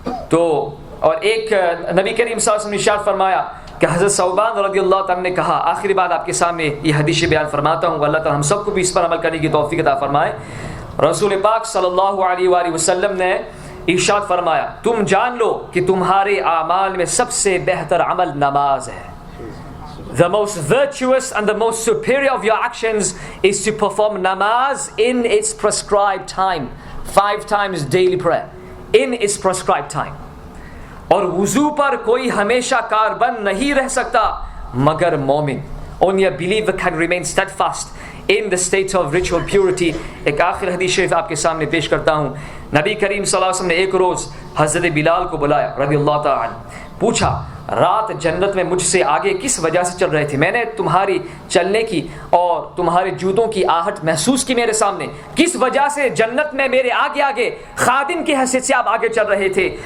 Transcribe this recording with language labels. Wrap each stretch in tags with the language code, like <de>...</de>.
<ur>تو اور ایک نبی کریم صلی اللہ علیہ وسلم نے ارشاد فرمایا کہ حضرت ثوبان رضی اللہ تعالیٰ نے کہا, آخری بات آپ کے سامنے یہ حدیث بیان فرماتا ہوں, اللہ تعالیٰ ہم سب کو بھی اس پر عمل کرنے کی توفیق عطا فرمائے. رسول پاک صلی اللہ علیہ وآلہ وسلم نے ارشاد فرمایا, تم جان لو کہ تمہارے اعمال میں سب سے بہتر عمل نماز ہے.</ur> <en>The most virtuous and the most superior of your actions is to perform namaz in its prescribed time, 5 times daily prayer, in its prescribed time.</en> <ur>اور وضو پر کوئی ہمیشہ کاربند نہیں رہ سکتا مگر مومن.</ur> <en>Only a believer can remain steadfast in the state of ritual purity.</en> <ur>ایک آخر حدیث شریف آپ کے سامنے پیش کرتا ہوں. نبی کریم صلی اللہ علیہ وسلم نے ایک روز حضرت بلال کو بلایا رضی اللہ تعالیٰ عنہ, پوچھا رات جنت میں مجھ سے آگے کس وجہ سے چل رہے تھے؟ میں نے تمہاری چلنے کی اور تمہارے جوتوں کی آہٹ محسوس کی میرے سامنے, کس وجہ سے جنت میں میرے آگے آگے خادم کی حیثیت سے آپ آگے چل رہے تھے؟</ur>